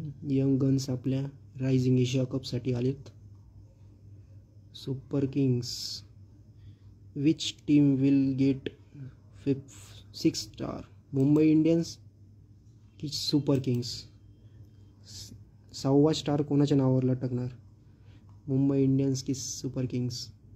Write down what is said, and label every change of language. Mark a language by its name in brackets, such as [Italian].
[Marathi] Young guns आपल्या rising Asia कपसाठी आलेत. Super Kings. [English] Which team will get 6 star, Mumbai Indians की super kings. [Marathi] 6वा star कोणाच्या नावावर लटकणार, मुंबई इंडियन्स की सुपर किंग्स.